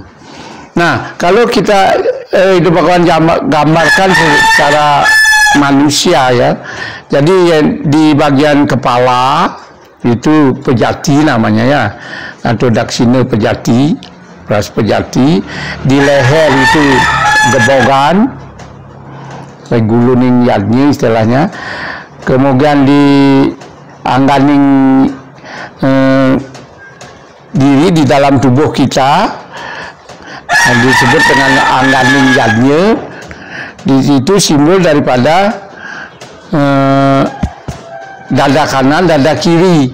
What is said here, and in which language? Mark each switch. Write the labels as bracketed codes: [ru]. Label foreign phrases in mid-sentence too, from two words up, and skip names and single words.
[id] Nah, kalau kita itu bakalan gambarkan secara manusia ya. Jadi di bagian kepala itu Pejati namanya ya, atau Daksina Pejati, Pras Pejati. Di leher itu Gebogan, [ban] guluning yadnya [id] istilahnya. Kemudian di [ban] angganing diri [id] di dalam tubuh kita disebut dengan [ban] angganing yadnya. [id] Di situ simbol daripada dada kanan, dada kiri.